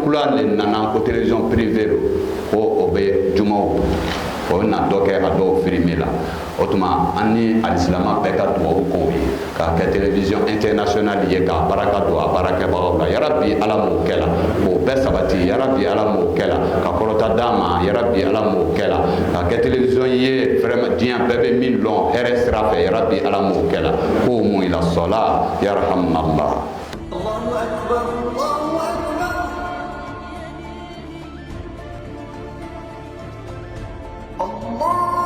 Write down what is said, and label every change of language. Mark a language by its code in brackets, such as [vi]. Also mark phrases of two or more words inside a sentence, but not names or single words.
[bm] kula le nana ko [fr] télévision privée [bm] ko o bɛ jumaw o bɛna dɔ kɛ a dɔw filmer la o tuma an ni alisilama bɛɛ ka dugawu k'o ye k'a kɛ [fr] télévision internationale [bm] ye k'a baraka don a baarakɛbagaw la yarabi ala m'o kɛ la k'o bɛɛ sabati yarabi ala m'o kɛ la ka kɔrɔta d'a ma yarabi ala m'o kɛ la k'a kɛ télévision ye vraiment diɲɛ bɛɛ bɛ min lɔn hɛrɛ sira fɛ yarabi ala m'o kɛ la k'o mu ila sɔla yarhamallah. [ar] Allahu akbar, Allahu akbar. Allah